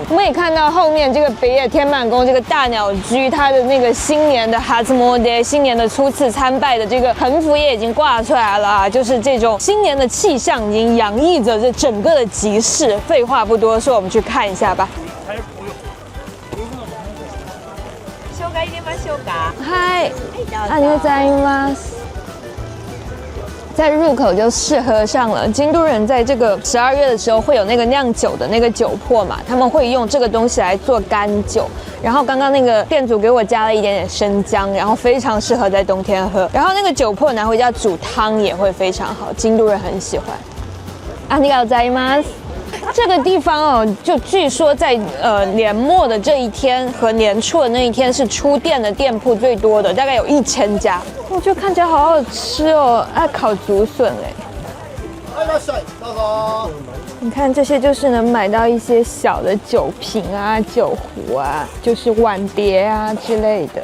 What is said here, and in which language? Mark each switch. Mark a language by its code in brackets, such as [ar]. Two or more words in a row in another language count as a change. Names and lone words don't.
[zh] 我们也看到后面这个北野天满宫这个大鸟居，它的那个新年的初詣，新年的初次参拜的这个横幅也已经挂出来了啊，就是这种新年的气象已经洋溢着这整个的集市。废话不多说，我们去看一下吧。嗨， [ja] ありがとうございます。 [zh] 在入口就试喝上了。京都人在这个12月的时候会有那个酿酒的那个酒粕嘛，他们会用这个东西来做干酒。然后刚刚那个店主给我加了一点点生姜，然后非常适合在冬天喝。然后那个酒粕拿回家煮汤也会非常好，京都人很喜欢。 [ja] ありがとうございます。 [zh] 这个地方哦，就据说在年末的这一天和年初的那一天是出店的店铺最多的，大概有1000家。我觉得看起来好好吃哦，烤竹笋哎。你看这些就是能买到一些小的酒瓶啊、酒壶啊，就是碗碟啊之类的。